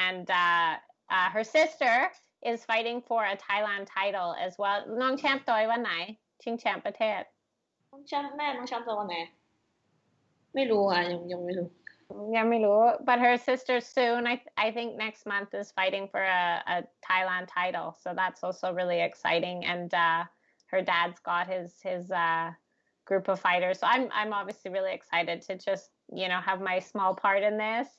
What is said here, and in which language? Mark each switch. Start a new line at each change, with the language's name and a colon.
English: And her sister is fighting for a Thailand title as well.
Thai: น้องแชมป์ต่อยวันไหนชิงแชมป์ประเทศ น้องแชมป์น้องแชมป์จะวันไหนไม่รู้อ่ะยังไม่รู้ ยังไม่รู้
English: but her sister soon I think next month is fighting for a Thailand title, so that's also really exciting. And her dad's got his group of fighters, so I'm obviously really excited to just have my small part in this.